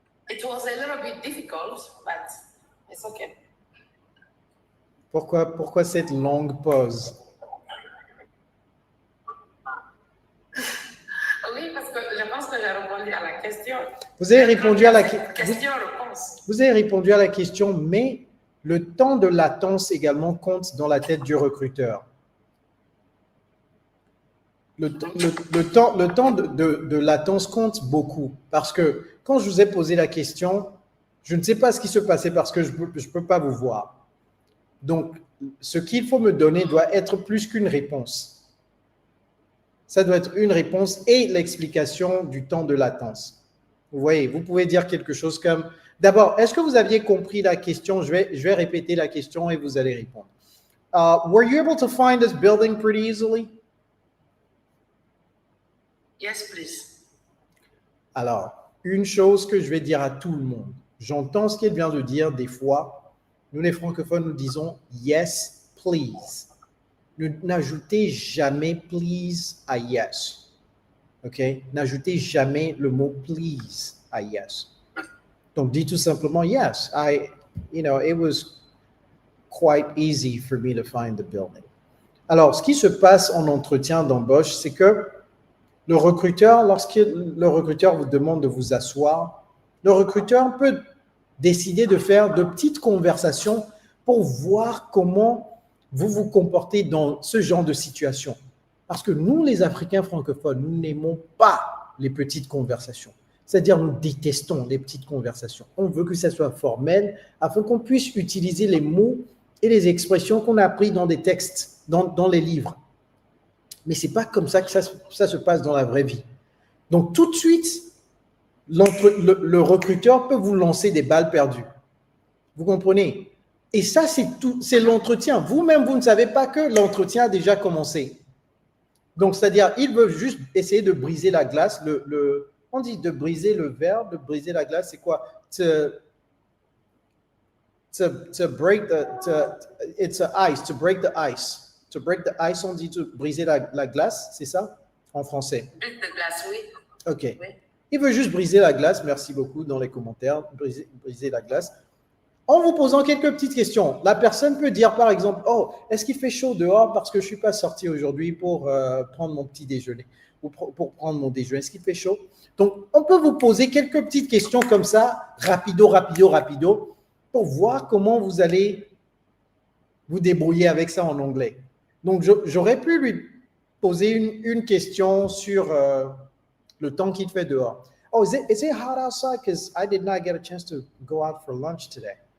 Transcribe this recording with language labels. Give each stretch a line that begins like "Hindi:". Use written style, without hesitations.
English: It was a little bit difficult, but it's okay.
French: Pourquoi cette longue pause? Oui, parce que je pense que j'ai répondu à la question. Vous avez répondu à la question-réponse. Vous avez répondu à la question, mais le temps de latence également compte dans la tête du recruteur. Le temps de latence compte beaucoup parce que quand je vous ai posé la question, je ne sais pas ce qui se passait parce que je ne peux pas vous voir. Donc, ce qu'il faut me donner doit être plus qu'une réponse. Ça doit être une réponse et l'explication du temps de latence. Vous voyez, vous pouvez dire quelque chose comme... D'abord, est-ce que vous aviez compris la question? Je vais répéter la question et vous allez répondre.
English: Were you able to find this building pretty easily? Yes, please.
French: Alors, une chose que je vais dire à tout le monde, j'entends ce qu'elle vient de dire des fois. Nous, les francophones, nous disons «
English: yes, please
French: ». N'ajoutez jamais « please » à « yes ». OK? N'ajoutez jamais le mot please à yes. Donc, dis tout simplement yes.
English: It was quite easy for me to find the building.
French: Alors, ce qui se passe en entretien d'embauche, c'est que le recruteur, lorsque le recruteur vous demande de vous asseoir, le recruteur peut décider de faire de petites conversations pour voir comment vous vous comportez dans ce genre de situation. Parce que nous, les Africains francophones, nous n'aimons pas les petites conversations. C'est-à-dire, nous détestons les petites conversations. On veut que ça soit formel afin qu'on puisse utiliser les mots et les expressions qu'on a appris dans des textes, dans les livres. Mais ce n'est pas comme ça que ça se passe dans la vraie vie. Donc, tout de suite, le recruteur peut vous lancer des balles perdues. Vous comprenez? Et ça, c'est l'entretien. Vous-même, vous ne savez pas que l'entretien a déjà commencé. Donc, c'est-à-dire, ils veulent juste essayer de briser la glace. On dit de briser le verre, de briser la glace, c'est quoi?
English: To break it's a ice, to break the ice. To break the ice,
French: on dit de briser la glace, c'est ça en français? Briser la glace, oui. OK. Oui. Il veut juste briser la glace, merci beaucoup dans les commentaires, briser la glace. En vous posant quelques petites questions, la personne peut dire par exemple, oh, est-ce qu'il fait chaud dehors parce que je ne suis pas sorti aujourd'hui pour prendre mon petit déjeuner ou pour prendre mon déjeuner, est-ce qu'il fait chaud? Donc, on peut vous poser quelques petites questions comme ça, rapido, pour voir comment vous allez vous débrouiller avec ça en anglais. Donc, j'aurais pu lui poser une question sur le temps qu'il fait dehors.
English: Oh, is it hot outside? Because I did not get a chance to go out for lunch today.